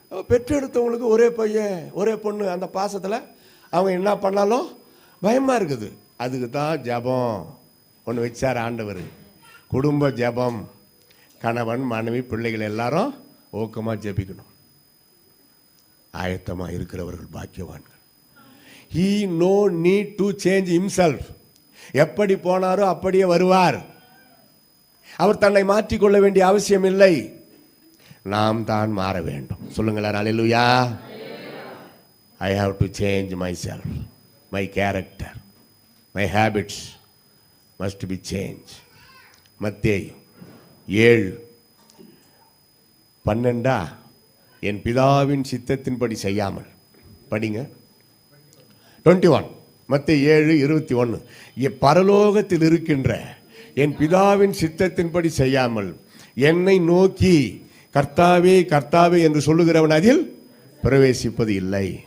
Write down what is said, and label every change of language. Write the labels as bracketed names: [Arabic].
[Tamil] பெற்றெடுத்தவங்களுக்கு ஒரே பையன் ஒரே பொண்ணு, அந்த பாசத்தில் அவங்க என்ன பண்ணாலும் பயமாக இருக்குது. அதுக்கு தான் ஜபம் ஒன்று வச்சார் ஆண்டவர். குடும்ப ஜபம், கணவன் மனைவி பிள்ளைகள் எல்லாரும் ஊக்கமாக ஜெபிக்கணும். ஆயத்தமாக இருக்கிறவர்கள் பாக்கியவான்கள். [English] He no need to change himself. [Tamil] எப்படி போனாரோ அப்படியே வருவார். அவர் தன்னை மாற்றிக்கொள்ள வேண்டிய அவசியம் இல்லை. நாம் தான் மாற வேண்டும். சொல்லுங்களேன் அல்லேலூயா. [English] I have to change myself. My character, my habits must be changed. [Tamil] மத்தேயு 7:12 என் பிதாவின் சித்தத்தின்படி செய்யாமல் படிங்க. 21 மத்தேயு 7:21 பரலோகத்தில் இருக்கின்ற என் பிதாவின் சித்தத்தின்படி செய்யாமல் என்னை நோக்கி கர்த்தாவே கர்த்தாவே என்று சொல்லுகிறவன் அதில் பிரவேசிப்பது இல்லை.